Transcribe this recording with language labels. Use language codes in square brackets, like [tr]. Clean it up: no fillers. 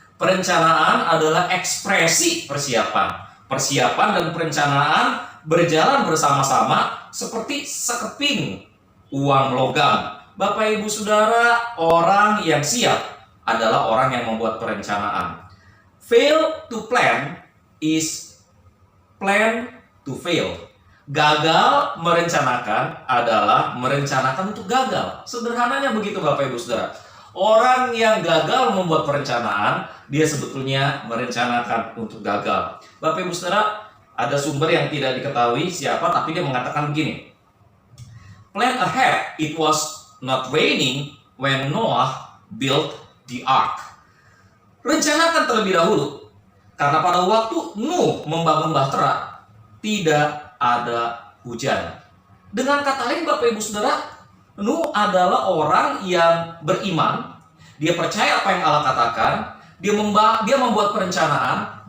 [id] Perencanaan adalah ekspresi persiapan. Persiapan dan perencanaan berjalan bersama-sama seperti sekeping uang logam. Bapak Ibu Saudara, orang yang siap adalah orang yang membuat perencanaan. [en] Fail to plan is plan to fail. [id] Gagal merencanakan adalah merencanakan untuk gagal. Sederhananya begitu Bapak Ibu Saudara. Orang yang gagal membuat perencanaan, dia sebetulnya merencanakan untuk gagal. Bapak Ibu Saudara, ada sumber yang tidak diketahui siapa, tapi dia mengatakan begini. [en] Plan ahead, it was not raining when Noah built the ark. [id] Rencanakan terlebih dahulu, karena pada waktu Nuh membangun bahtera, tidak ada hujan. Dengan kata lain Bapak Ibu Saudara, Nuh adalah orang yang beriman. Dia percaya apa yang Allah katakan. Dia membuat perencanaan.